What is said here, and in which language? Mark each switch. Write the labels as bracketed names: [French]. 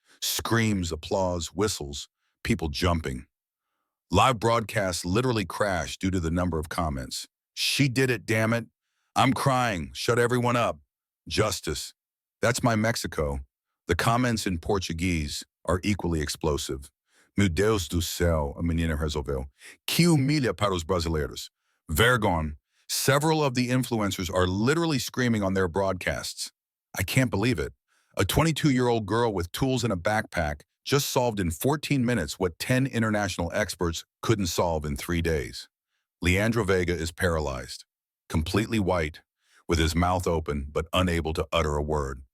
[English] Screams, applause, whistles, people jumping. Live broadcasts literally crash due to the number of comments. "She did it, damn it. I'm crying. Shut everyone up. Justice. That's my Mexico." The comments in Portuguese are equally explosive. [Portuguese] "Meu Deus do céu, a menina resolveu. Que humilha para os brasileiros. Vergonha." [English] Several of the influencers are literally screaming on their broadcasts. "I can't believe it. A 22-year-old girl with tools in a backpack just solved in 14 minutes what 10 international experts couldn't solve in 3 days." Leandro Vega is paralyzed, completely white, with his mouth open but unable to utter a word.